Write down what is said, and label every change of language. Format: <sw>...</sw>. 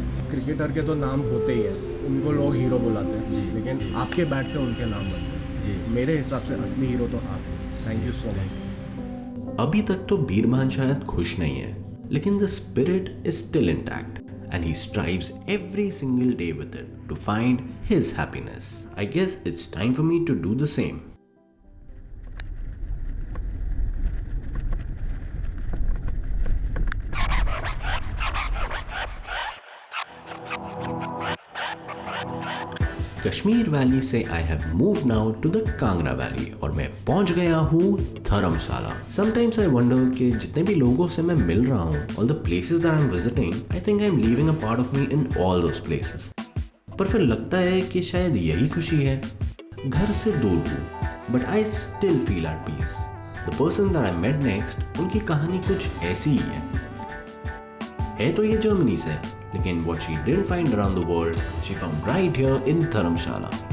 <hi>Cricketer के तो नाम होते ही हैं, उनको लोग हीरो बुलाते हैं, लेकिन आपके बैट से उनके नाम बनते हैं जी। मेरे हिसाब से असली हीरो तो आप हैं।</hi> <en>Thank you so much. अभी तक तो बीरमान शायद खुश नहीं है, लेकिन the spirit is still intact and he strives every single day with it to find his happiness. I guess it's time for me to do the same.</en> <hi>Kashmir valley से I have moved now to the Kangra valley और मैं पहुंच गया हूँ धर्मशाला।</hi> <en>Sometimes I wonder कि जितने भी लोगों से मैं मिल रहा हूँ, all the places that I'm visiting, I think I'm leaving a part of me in all those places.</en> <hi>पर फिर लगता है कि शायद यही खुशी है।</hi> <en>घर से दूर हूँ, but I still feel at peace. The person that I met next, उनकी कहानी कुछ ऐसी ही है तो ये जर्मनी से, लेकिन what she didn't find around the world, she found right here in Dharamshala.</en>